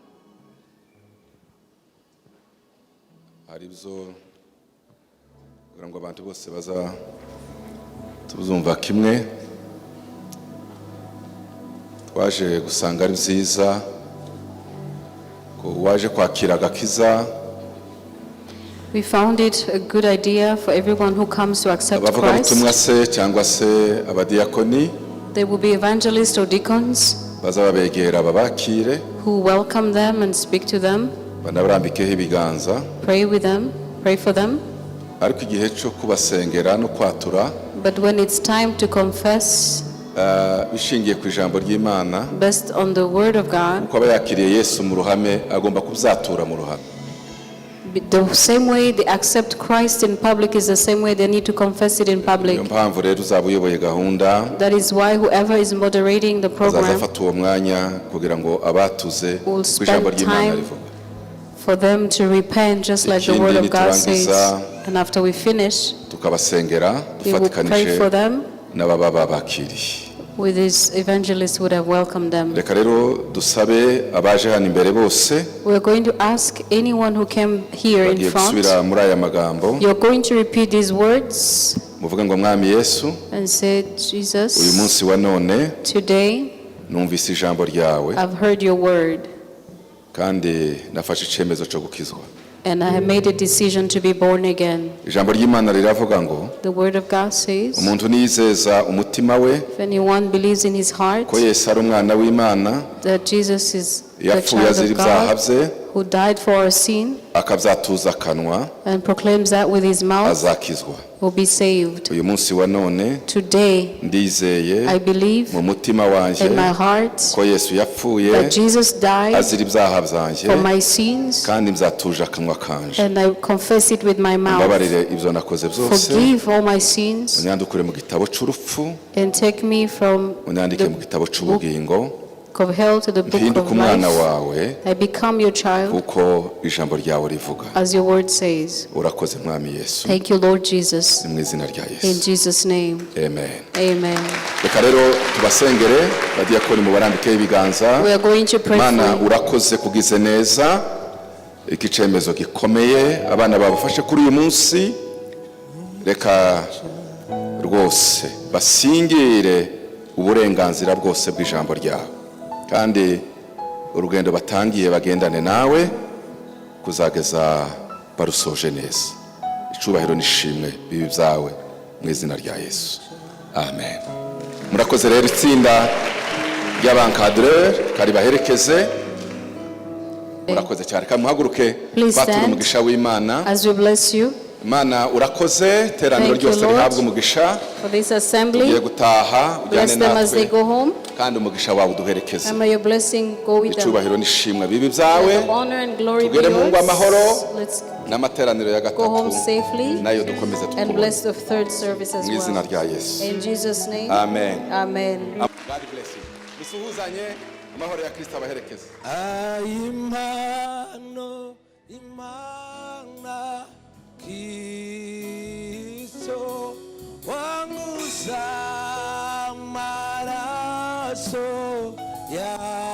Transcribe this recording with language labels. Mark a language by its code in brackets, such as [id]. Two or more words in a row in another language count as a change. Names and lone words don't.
[rw] hari byo kugira ngo abantu bose baza tuzumva kimwe. Twaje gusanga ari byiza ko waje kwakira agakiza. [en] we found it a good idea for everyone who comes to accept [rw] abavuga butumwa [en] Christ. [rw] se cyangwa se abadiyakoni [en] There will be evangelists or deacons [rw] bazababegera babakire [en] who welcome them and speak to them, [rw] banabarambikeho ibiganza. [en] pray with them, pray for them. [rw] Ariko igihe cyo kubasengera no kwatura [en] But when it's time to confess [rw] bishingiye ku ijambo ry'Imana, [en] based on the word of God, [rw] uko aba yakiriye Yesu mu ruhame agomba kubyatura mu ruhame. [en] the same way they accept Christ in public is the same way they need to confess it in public. [rw] Niyo mpamvu rero uzaba uyoboye gahunda [en] That is why whoever is moderating the program [rw] azafata uwo mwanya kugira ngo abatuze [en] will [rw] ku ijambo [en] spend [rw] ry'Imana [en] time [rw] rivuga. [en] for them to repent just like the [rw] Ikindi [en] word of God says. [rw] niturangiza, [en] And after we finish, [rw] tukabasengera [en] we will pray [rw] dufatikanije [en] for them [rw] n'ababa babakiriye. [en] with these evangelists who would have welcomed them. [rw] Reka rero dusabe abaje hano imbere bose [en] We're going to ask anyone who came here in [rw] bagiye [en] front, [rw] gusubira muri aya magambo [en] you're going to repeat these words [rw] muvuge ngo Mwami Yesu, [en] and say, [rw] uyu [en] Jesus, [rw] munsi wa none [en] today [rw] numvise ijambo ryawe [en] I've heard your word [rw] kandi nafashe icyemezo cyo gukizwa. [en] and I have made a decision to be born again. [rw] Ijambo ry'Imana riravuga ngo [en] The word of God says, [rw] umuntu niyizeza umutima we [en] if anyone believes in his heart [rw] ko Yesu ari umwana w'Imana, [en] that Jesus is the [rw] yapfuye [en] child [rw] azira [en] of [rw] ibyaha [en] God [rw] bye, [en] who died for our sin [rw] akabyatuza akanwa, [en] and proclaims that with his mouth, [rw] azakizwa. [en] will be saved. [rw] Uyu munsi wa none [en] Today, [rw] ndizeye [en] I believe [rw] mu mutima wanjye [en] in my heart [rw] ko Yesu yapfuye [en] that Jesus died [rw] azira ibyaha byanjye [en] for my sins, [rw] kandi nzatuje akanwa kanje. [en] and I confess it with my mouth. [rw] Mbabarire ibyo nakoze byose, [en] Forgive all my sins [rw] unyandukure mu gitabo cy'urupfu, [en] and take me from [rw] unyandike mu [en] the [rw] gitabo [en] book [rw] cy'ubugingo, [en] of hell to the book [rw] mpinduke [en] of [rw] umwana [en] life. [rw] wawe [en] I become your child, [rw] kuko ijambo ryawe rivuga. [en] as your word says. [rw] Urakoze Mwami Yesu, [en] Thank you, Lord Jesus. [rw] mu izina rya [en] In [rw] Yesu, [en] Jesus' name, [rw] amen. [en] amen. [rw] Reka rero tubasengere, badiyakoni mubarambikeho ibiganza. [en] We are going to pray [rw] Mana [en] for you. [rw] urakoze kugize neza iki cyemezo gikomeye abana babafashe kuri uyu munsi. Reka rwose basingire uburenganzira bwose bw'ijambo ryawe, kandi urugendo batangiye bagendane nawe kuzageza barusoje neza. Icubahiro nishimwe bibi byawe mu izina rya Yesu, amen. Murakoze rero itsinda ry'abankadreur kari baherekeze. Murakoze cyane, kandi muhaguruke [en] Please [rw] batura [en] stand. [rw] umugisha w'Imana. [en] As we bless you [rw] Imana urakoze, teraniro [en] Thank you, [rw] ryose [en] Lord. [rw] rihabwa umugisha. [en] for this [rw] Tugiye [en] assembly. [rw] gutaha ujyane [en] Bless them as they [rw] natwe, [en] go home. [rw] kandi umugisha wawe uduherekeze. [en] And may your blessing go with them. [rw] Icubahiro nishimwe bibi byawe, [en] Let the honor and glory be [rw] tugere mu ngo amahoro, [en] yours. Let's [rw] n'amateraniro ya [en] go home [rw] gatatu [en] safely [rw] nayo dukomeze [en] and [rw] tukubone [en] bless the third service as [rw] mu izina [en] well. [rw] rya Yesu, [en] In Jesus' name, [rw] amen. [en] amen. God bless you. [rw] Musuhuzanye, amahoro ya Kristo abaherekeze. Impano Imana Kristo wanguza maraso ya